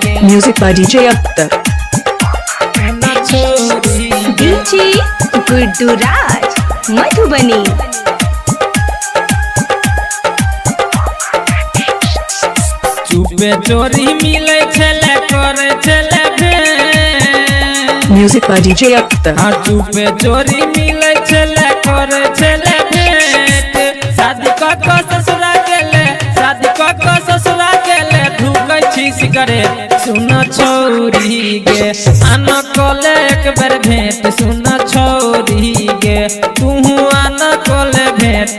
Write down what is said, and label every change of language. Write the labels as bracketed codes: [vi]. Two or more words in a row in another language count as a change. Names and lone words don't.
[en] Music by DJ Akhtar. DJ Guddu Raj, Madhubani. [mai] चुपे चोरी मिले छले करे छले भेंट। [en] Music by DJ Akhtar. [mai] हाँ चुपे चोरी मिले छले करे छले भेंट। शादी को ससुरा गेले, शादी को ससुरा गेले, ढूकै छी सिगरेट। सुन छोरी गे आना कोले एक बेर भेंट। सुन छोरी गे तू आना कोले भेंट।